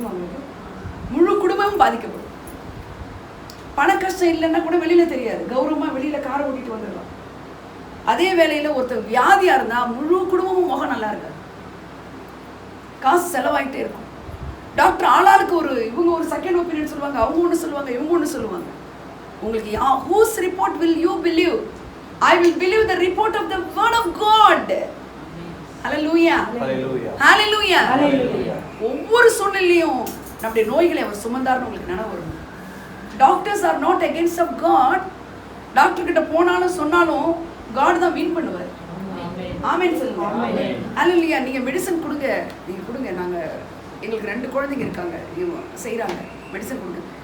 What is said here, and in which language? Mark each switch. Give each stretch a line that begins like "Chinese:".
Tamil: அவங்களுக்கு முழு குடும்பமும் பாதிக்கப்படும். பண கஷ்டம் இல்லைன்னா கூட வெளியில தெரியாது, கௌரவமாக வெளியில காரை ஓட்டிட்டு வந்துடலாம். அதே வேளையில் ஒருத்தர் வியாதியாக இருந்தால் முழு குடும்பமும் முகம் நல்லா இருக்காது, காசு செலவாயிட்டே இருக்கும். டாக்டர் ஆளாளுக்கு இவங்க ஒரு செகண்ட் ஒப்பீனியன் சொல்லுவாங்க, அவங்க ஒன்று சொல்லுவாங்க, இவங்க ஒன்று சொல்லுவாங்க. உங்களுக்கு
English: whose report will you believe? I will believe the report of the word of God. Hallelujah. Hallelujah. Hallelujah. Hallelujah.
Tamil: ஒவ்வொரு சூழ்நிலையும் நம்முடைய நோய்களை அவர் சுமந்தார்னு உங்களுக்கு நினைவு வரும்.
English: Doctors are not against of God.
Tamil: Doctor கிட்ட போனாலும் சொன்னாலும் காட் தான் வின் பண்ணுவார். ஆமென் சொல்லுங்க. ஹல்லேலூயா. நீங்க மெடிசன் கொடுங்க, நீங்க கொடுங்க. எங்களுக்கு 2 குழந்தைங்க இருக்காங்க, இவங்க செய்கிறாங்க, மெடிசன் கொடுங்க.